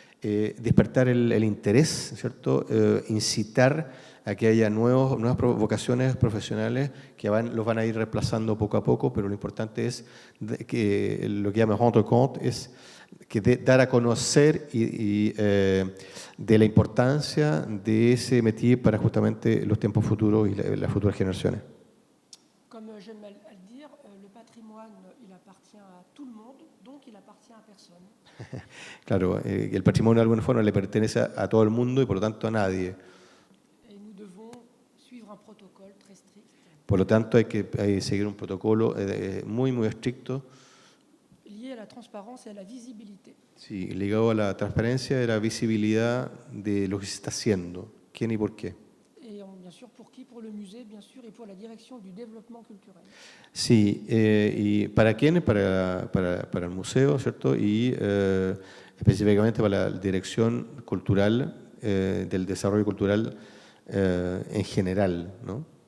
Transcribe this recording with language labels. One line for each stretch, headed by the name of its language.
Spanish: Despertar el interés, ¿cierto? Incitar a que haya nuevas vocaciones profesionales que los van a ir reemplazando poco a poco, pero lo importante es que lo que llama
French: rendre compte
Spanish: es que dar a conocer de la importancia de ese métier para justamente los tiempos futuros y las futuras generaciones.
French: Comme j'aime à le dire, le patrimoine, il appartient à tout le monde, donc il appartient à personne.
Spanish: Claro, el patrimonio de alguna forma le pertenece a todo el mundo y por lo tanto a nadie.
French: Et nous devons suivre un protocole très strict.
Spanish: Por lo tanto hay que seguir un protocolo muy, muy estricto.
French: Lié à la la transparence et à la visibilité.
Spanish: Sí, ligado a la transparencia de la visibilidad de lo que se está haciendo, quién y por qué.
French: Et bien sûr, pour qui? Pour le musée, bien sûr, et pour la direction du développement culturel.
Spanish: Sí, ¿y para quién? Para el museo, ¿cierto? Y específicamente para la dirección cultural, del desarrollo cultural en general, ¿no?